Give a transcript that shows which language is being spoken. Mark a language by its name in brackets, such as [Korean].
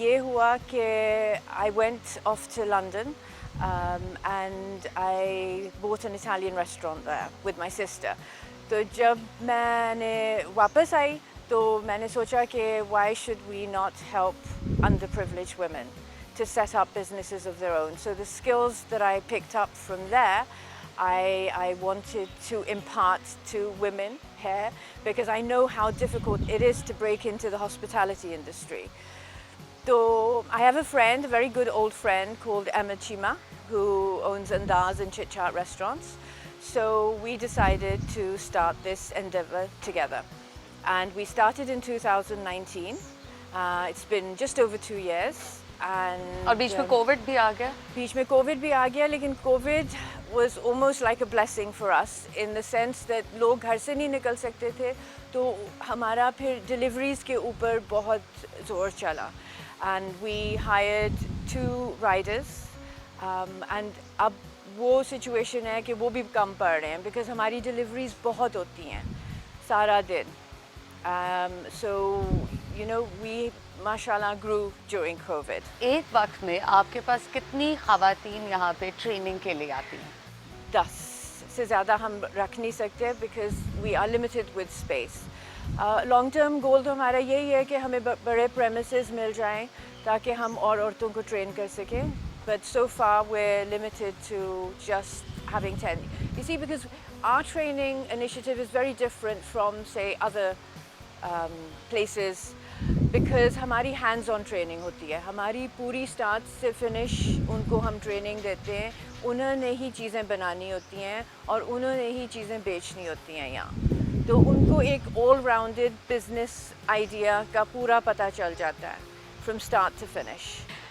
[Hindi] ये हुआ कि [English] I went off to London and I bought an Italian restaurant with my sister. [Hindi] तो जब मैंने वापस आई तो मैंने सोचा कि [English] Why should we not help underprivileged women to set up businesses of their own. So the skills that I picked up from there, I wanted to impart to women here because I know how difficult it is to break into the hospitality industry. So I have a friend, a very good old friend called Emma Chima, who owns Andaz and Chit Chat restaurants. So we decided to start this endeavor together. And we started in 2019. It's been just over 2 years. [Hindi] और बीच में Covid भी आ गया। बीच में Covid भी आ गया, लेकिन Covid [English] was almost like a blessing for us in the sense [Hindi] that लोग घर से नहीं निकल सकते थे, तो हमारा फिर डिलीवरीज के ऊपर बहुत जोर चला [English] and we hired 2 riders [Hindi] and अब वो सिचुएशन है कि वो भी कम पड़ रहे हैं because हमारी डिलीवरीज बहुत होती हैं सारा दिन। [English] So you know we माशाल्लाह grew during COVID. [Hindi] एक वक्त में आपके पास कितनी ख़वातीन यहाँ पे ट्रेनिंग के लिए आती हैं? 10 से ज़्यादा हम रख नहीं सकते [English] because we are limited with space. Long term goal [Hindi] तो हमारा यही है कि हमें बड़े premises मिल जाएं ताकि हम और औरतों को train कर सकें. [English] But so far we're limited to just having 10. You see, because our training initiative is very different from say other places. [Hindi] Because हमारी hands on training होती है, हमारी पूरी start से finish उनको हम training देते हैं, उन्होंने ही चीज़ें बनानी होती हैं और उन्होंने ही चीज़ें बेचनी होती हैं यहाँ, तो उनको एक all rounded business idea का पूरा पता चल जाता है [English] from start to finish.